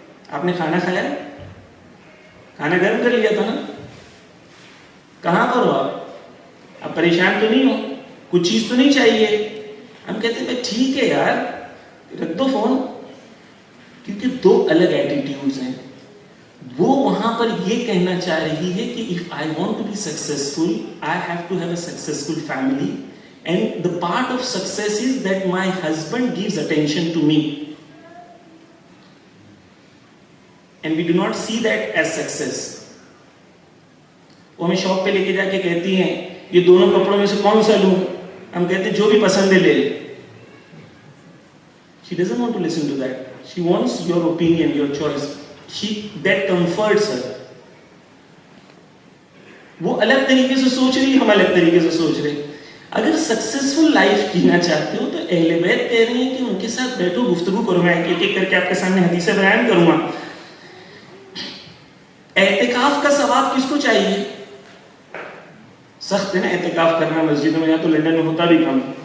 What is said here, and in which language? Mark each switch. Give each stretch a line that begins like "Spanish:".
Urdu: آپ نے کھانا کھایا؟ کھانا گرم کر لیا تھا نا؟ کہاں پر ہو آپ پریشان تو نہیں ہو؟ کچھ چیز تو نہیں چاہیے؟ ہم کہتے ہیں ٹھیک ہے یار رکھ دو فون. کیونکہ دو الگ ایٹیٹیوڈز ہیں. وہ وہاں پر یہ کہنا چاہ رہی ہے کہ
English: if I want to be successful, I have to have a successful family, and the part of success is that my husband gives attention to me, and we do not see that as success.
Urdu: وہ ہمیں shop پہ لے کے جا کے کہتی ہیں یہ دونوں کپڑوں میں سے کون سا لوں, ہم کہتے ہیں جو بھی پسند ہے لے لے.
English: She doesn't want to listen to that. She wants your opinion, your choice. That comforts her.
Urdu: وہ الگ طریقے سے سوچ رہی, ہم الگ طریقے سے سوچ رہے. اگر سکسیسفل لائف جینا چاہتے ہو تو اہل بیت کہہ رہے ہیں کہ ان کے ساتھ بیٹھو, گفتگو کرو. میں ایک ایک کر کے آپ کے سامنے حدیثیں بیان کروں گا. اعتکاف کا ثواب کس کو چاہیے؟ سخت ہے نا اعتکاف کرنا مسجدوں میں, یا تو لندن میں ہوتا بھی کم.